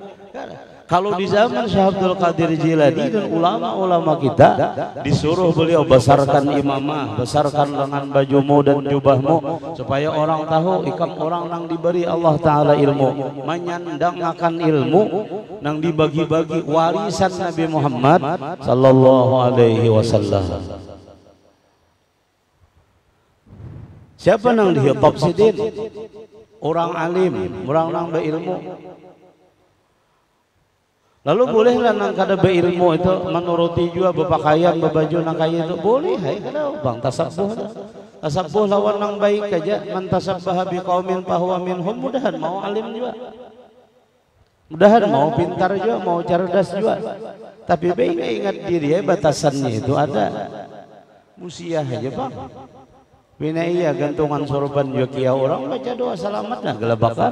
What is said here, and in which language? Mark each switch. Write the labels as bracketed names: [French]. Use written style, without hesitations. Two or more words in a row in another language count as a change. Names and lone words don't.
[Banjar] Kalau di zaman Syekh Abdul Qadir Jilani dan ulama-ulama kita disuruh beliau besarkan imamah, besarkan lengan bajumu dan jubahmu supaya orang tahu ikam orang nang diberi Allah Ta'ala ilmu, menyandang akan ilmu nang dibagi-bagi warisan Nabi Muhammad [Arabic] صلى الله عليه وسلم. [Banjar] Siapa nang dihitop sidin? Orang alim, orang nang berilmu. Lalu bolehlah nang kada berilmu itu menuruti juga berpakaian berbaju nang kaya itu boleh. Hai kada bang tasabbuh. Tasabbuh lawan nang baik aja. [Arabic] من تشبه بقوم فهو منهم. [Banjar] Mudahan mau alim juga. Mudahan mau pintar juga, mau cerdas juga. Tapi baik ingat diri ya, batasannya itu ada. Musiah aja bang. Bina iya gantungan sorban juga orang baca doa selamat nah gelabakan.